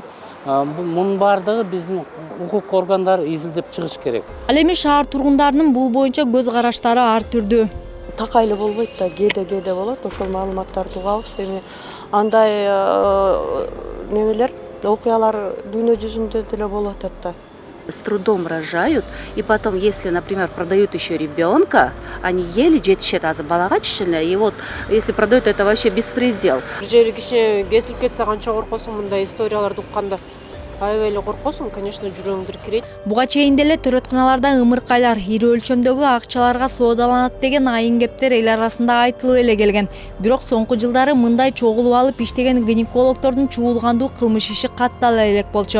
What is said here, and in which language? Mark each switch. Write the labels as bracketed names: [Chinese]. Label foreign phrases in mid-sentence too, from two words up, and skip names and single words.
[Kyrgyz] Мунун баардыгы биздин укук органдары изилдеп чыгыш керек. Ал эми шаар тургундарынын бул боюнча көз караштары ар түрдүү. Такайлы болбойт да, кээде болот, ошол маалыматтарды угабыз. Эми андай немелер, окуялар дүйнө жүзүндө деле болуп атат да. [Russian] С трудом рожают, и потом, если, например, продают еще ребенка, они еле [Kyrgyz] жетишет азыр балага чечиле, [Russian] и вот если продают, это вообще беспредел. [Kyrgyz] Бир жери кичине кесилип кетсе канча коркосуң мындай историяларды укканда. Аябай эле коркосуң, конечно, жүрөгүң диркирейт. Буга чейин деле төрөтканаларда ымыркайлар ири өлчөмдөгү акчаларга соодаланат деген айын кептер эл арасында айтылып эле келген. Бирок соңку жылдары мындай чогулуп алып иштеген гинекологдордун чуулгандуу кылмыш иши каттала элек болчу.